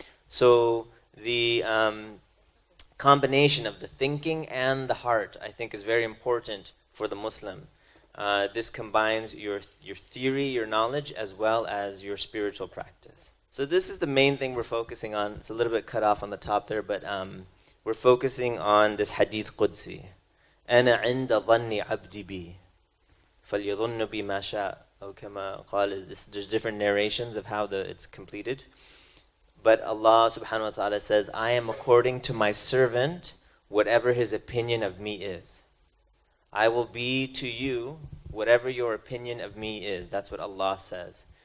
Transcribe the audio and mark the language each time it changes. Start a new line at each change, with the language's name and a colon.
English: So the combination of the thinking and the heart, I think, is very important for the Muslim. This combines your theory, your knowledge, as well as your spiritual practice. So this is the main thing we're focusing on. It's a little bit cut off on the top there, but we're focusing on this hadith Qudsi.
Arabic: أنا عند ظن عبدي بي فليظن بي ما شاء أو كما قال.
English: There's different narrations of how it's completed. But Allah subhanahu wa ta'ala says, I am according to my servant whatever his opinion of me is. I will be to you whatever your opinion of me is. That's what Allah says.